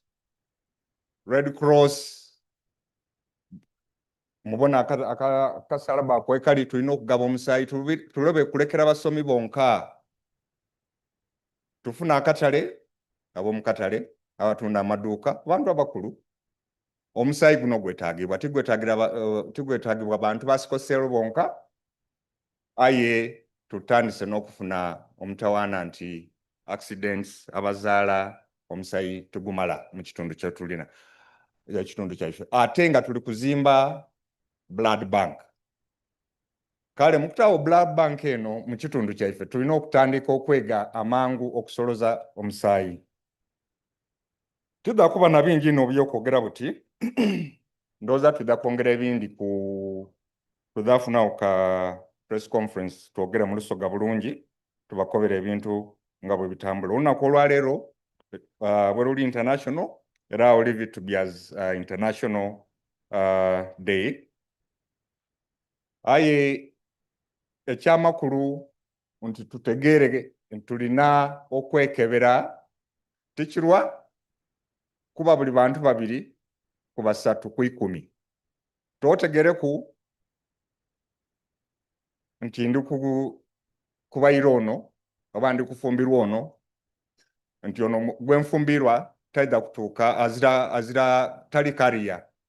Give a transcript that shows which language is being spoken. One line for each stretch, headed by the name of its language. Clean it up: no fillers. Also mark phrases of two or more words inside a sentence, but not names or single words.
Soga: Red Cross mubona akasalaba akwekali tulina okugaba omusaayi tulobe kulekera basomi bonka. Tufuna akatale ab'omu katale abatunda amaduuka abantu abakulu. Omusaayi guno gwetaagibwa tigwetaagibwa abantu ba
English: sickle cell
Soga: bonka. Aye tutandise n'okufuna omutawaana nti accidents abazaala omusaayi tugumala mu kitundu kye tulina ekitundu kyaife ate nga tuli kuzimba
English: blood bank.
Soga: Kale mukutaawo
English: blood bank
Soga: eno mu kitundu kyaife tulina okutandika okwega amangu okusoloza omusaayi. Tudda kuba na bingi ino by'okwogera buti ndowooza tudda kwongera ebindi tuddafunawo ka
English: press conference
Soga: twogere mu Lusoga bulungi tubakobera ebintu nga bwe bitambula. Olunaku olwaleero bwe luli international era
English: I'll leave it to be as international day.
Soga: Aye ekyamakulu nti tutegeere tulina okwekebera tikirwa kuba buli bantu babiri ku basatu ku 10. Twotegereku nti ndi kubayira ono oba ndi kufumbirwa ono nti ono gwe nfumbirwa taida kutuuka azira tali kariya.